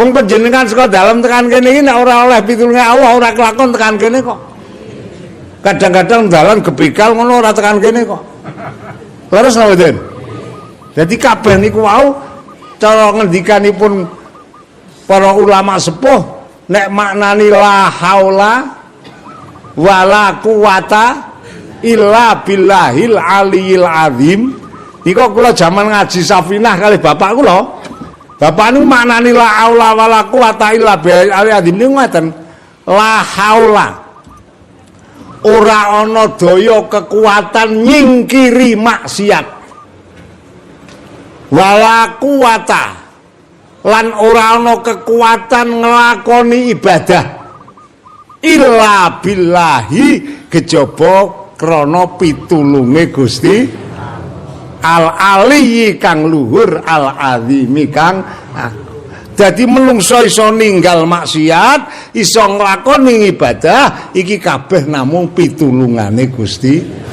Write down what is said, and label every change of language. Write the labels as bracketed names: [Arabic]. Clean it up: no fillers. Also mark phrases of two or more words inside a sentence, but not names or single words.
[Javanese] Wong panjenengan saka dalem tekan kene iki nek ora oleh pitulunge Allah ora kelakon tekan kene kok. Kadang-kadang dalan gebekal ngono ora tekan kene kok. Leres napa mboten? Jadi kabeh niku wau cara ngendikanipun para ulama sepuh nek maknani [Arabic] لا حول ولا قوة إلا بالله العلي العظيم. [Javanese] Niku kula jaman ngaji Safinah kali bapak kula. Bapak niku maknani [Arabic] لا حول ولا قوة إلا بالله العلي العظيم [Javanese] niku ngaten. [Arabic] لا حول [Javanese] ora ana daya kekuatan nyingkiri maksiat. [Arabic] ولا قوة [Javanese] lan ora ana kekuatan nglakoni ibadah [Arabic] إلا بالله [Javanese] kejaba krana pitulunge Gusti [Arabic] العلي [Javanese] kang luhur [Arabic] العظيم [Javanese] kang dadi menungso iso ninggal maksiat iso nglakoni ibadah iki kabeh namung pitulungane Gusti.